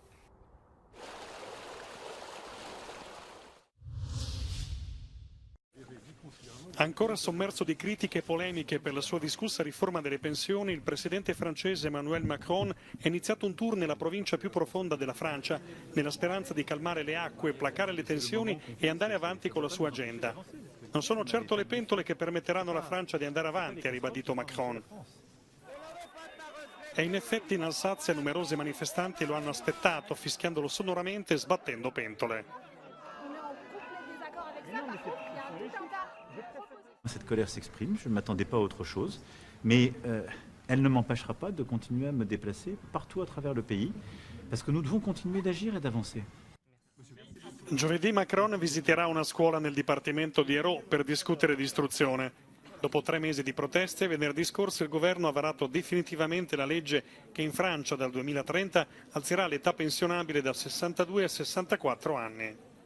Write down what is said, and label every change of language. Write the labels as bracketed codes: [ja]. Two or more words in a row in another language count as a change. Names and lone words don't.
[it] Ancora sommerso di critiche e polemiche per la sua discussa riforma delle pensioni, il presidente francese Emmanuel Macron ha iniziato un tour nella provincia più profonda della Francia, nella speranza di calmare le acque, placare le tensioni e andare avanti con la sua agenda. Non sono certo le pentole che permetteranno alla Francia di andare avanti, ha ribadito Macron. E in effetti in Alsazia numerosi manifestanti lo hanno aspettato, fischiandolo sonoramente e sbattendo pentole. [fr] Cette colère s'exprime, je ne m'attendais pas à autre chose, mais elle ne m'empêchera pas de continuer à me déplacer partout à travers le pays, parce que nous devons continuer d'agir et d'avancer. [it] Giovedì Macron visiterà una scuola nel dipartimento di Hérault per discutere di istruzione. Dopo 3 mesi di proteste, venerdì scorso il governo ha varato definitivamente la legge che in Francia dal 2030 alzerà l'età pensionabile da 62 a 64 anni.